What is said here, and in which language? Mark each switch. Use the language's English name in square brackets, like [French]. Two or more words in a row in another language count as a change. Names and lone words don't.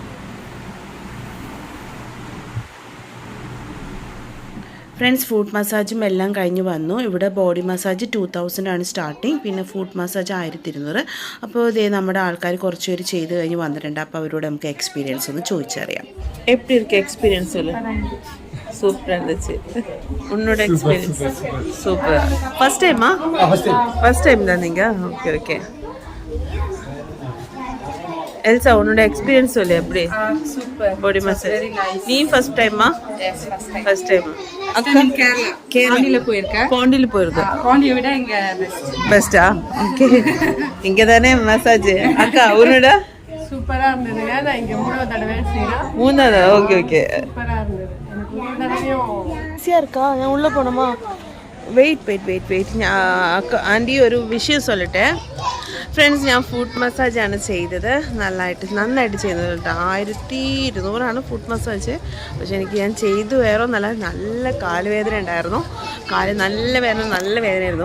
[Malayalam] ഫ്രണ്ട്സ്, ഫുഡ് മസാജും എല്ലാം കഴിഞ്ഞ് വന്നു. ഇവിടെ [English] body massage [Malayalam] 2000 ആണ് സ്റ്റാർട്ടിങ്, പിന്നെ [English] food massage [Malayalam] 1200. അപ്പോൾ ഇതേ നമ്മുടെ ആൾക്കാർ കുറച്ച് പേര് ചെയ്ത് കഴിഞ്ഞ് വന്നിട്ടുണ്ട്. അപ്പോൾ അവരോട് നമുക്ക് എക്സ്പീരിയൻസ് ഒന്ന് ചോദിച്ചറിയാം. [Tamil] எப்படி இருக்கு எக்ஸ்பீரியன்ஸ்? சூப்பராக இருந்துச்சு. உன்னோட எக்ஸ்பீரியன்ஸ்? சூப்பர். [English] first time? first time [Tamil] தான் நீங்கள்? [English] OK OK. [Tamil] எல்சா, உன்னோட எக்ஸ்பீரியன்ஸ் சொல்லு. எப்படி? சூப்பர். [English] body massage [Tamil] நீ ஃபர்ஸ்ட் டைமா? [English] Yes, first time. [Tamil] அக்கா கேரளா போயிருக்கேன். பாண்டியில போயிருக்கேன். பாண்டியை விட இங்க பெஸ்டா? ஓகே. இங்க தானே மசாஜ். அக்கா உன்னோட? சூப்பரா இருந்ததுங்க. நான் இங்க 3வது தடவை செய்றேன். 3வது? [English] OK OK. [Tamil] சூப்பரா இருந்தது. எனக்கு 3 தடவையும் ஈஸியா இருக்கா? நான் உள்ள போணுமா? [Malayalam] വെയിറ്റ് ഞാൻ ആൻറ്റി ഒരു വിഷയം சொல்லട്ടെ. ഫ്രണ്ട്സ്, ഞാൻ ഫുഡ് മസാജാണ് ചെയ്തത്. നന്നായിട്ട് ചെയ്തത് കേട്ടോ. 1200 [English] food massage. [Malayalam] പക്ഷെ ഞാൻ ചെയ്തു വേറെ നല്ല കാലുവേദന ഉണ്ടായിരുന്നു. കാല് നല്ല വേദനയായിരുന്നു.